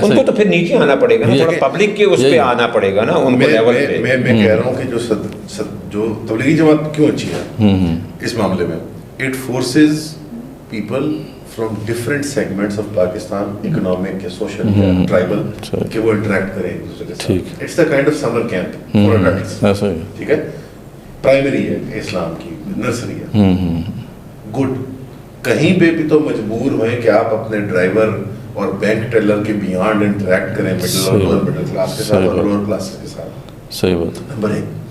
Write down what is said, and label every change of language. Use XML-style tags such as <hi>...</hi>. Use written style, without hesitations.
<ur>ان کو تو پھر نیچے آنا پڑے گا نا, تھوڑا پبلک کے اس پہ آنا پڑے گا نا, ان کو لیول پہ. میں کہہ رہا ہوں کہ جو تبلیغی جماعت کیوں اچھی ہے اس معاملے میں,</ur> <en>it forces people from different segments of Pakistan, economic, social, tribal,</en> <ur>کہ وہ انٹریکٹ کریں ایک دوسرے کے ساتھ.</ur> <en>It's the kind of summer camp for adults.</en> <ur>ٹھیک ہے, پرائمری ہے اسلام کی, نرسری ہے, گڈ. کہیں پہ بھی تو مجبور ہوئے کہ آپ اپنے ڈرائیور اور بینک ٹیلر کے بیانڈ انٹریکٹ کریں مڈل اور لوور مڈل کلاس کے ساتھ اور لوور کلاس کے ساتھ. صحیح بات. نمبر 1.</ur>